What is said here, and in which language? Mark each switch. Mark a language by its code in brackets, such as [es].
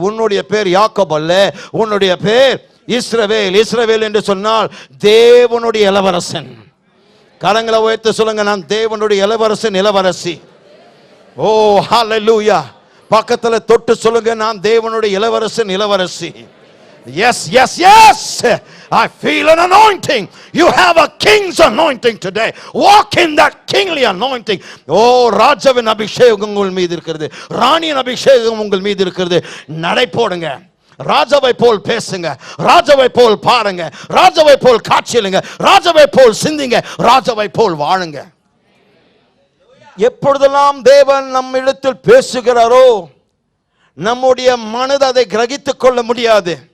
[ta] உன்னுடைய பேர் யாக்கோபு அல்ல, உன்னுடைய பேர் இஸ்ரவேல். இஸ்ரவேல் என்று சொன்னால் தேவனுடைய இளவரசன். கரங்களை உயர்த்தி சொல்லுங்க, நான் தேவனுடைய இளவரசன், இளவரசி. ஓ ஹல்லேலூயா. பக்கத்துல தொட்டு சொல்லுங்க, நான் தேவனுடைய இளவரசன், இளவரசி. [en] Yes, yes, yes. I feel an anointing. You have a king's anointing today. Walk in that kingly anointing. [ta] Oh, ராஜாவின் அபிஷேகம் உங்கள் மீது இருக்கிறது, ராணியின் அபிஷேகம் உங்கள் மீது இருக்கிறது. நடை போடுங்க, ராஜாவை போல் பேசுங்க, ராஜாவை போல் பாருங்க, ராஜாவை போல் காட்சியலுங்க, ராஜாவை போல் சிந்திங்க, ராஜாவை போல் வாழுங்க. எப்பொழுதெல்லாம் தேவன் நம்மிடத்தில் பேசுகிறாரோ நம்முடைய மனது அதை கிரகித்துக் கொள்ள முடியாது.